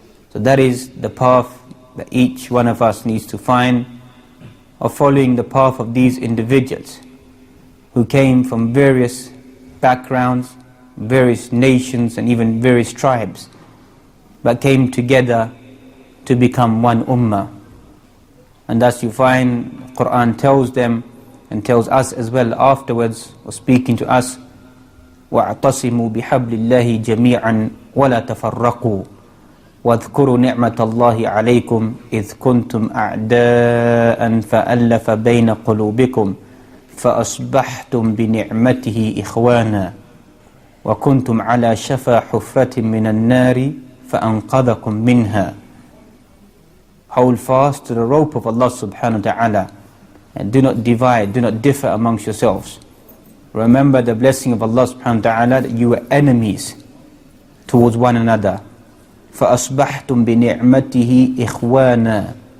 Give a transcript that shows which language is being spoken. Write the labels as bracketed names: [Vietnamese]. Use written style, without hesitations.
[English] So that is the path that each one of us needs to find, of following the path of these individuals who came from various backgrounds, various nations and even various tribes, but came together to become one ummah. And thus you find Quran tells them and tells us as well afterwards, or speaking to us, [Arabic] وَاعْتَصِمُوا بِحَبْلِ اللَّهِ جَمِيعًا وَلَا تَفَرَّقُوا وَاذْكُرُوا نِعْمَةَ اللَّهِ عَلَيْكُمْ إِذْ كُنْتُمْ أَعْدَاءً فَأَلَّفَ بَيْنَ قُلُوبِكُمْ فأصبحتم بنعمته إخوانا وكنتم على شفا حفرة من النار فأنقذكم منها. [English] Hold fast to the rope of Allah subhanahu wa ta'ala and do not divide, do not differ amongst yourselves. Remember the blessing of Allah subhanahu wa ta'ala that you were enemies towards one another. [Arabic] فأصبحتم بنعمته إخوانا.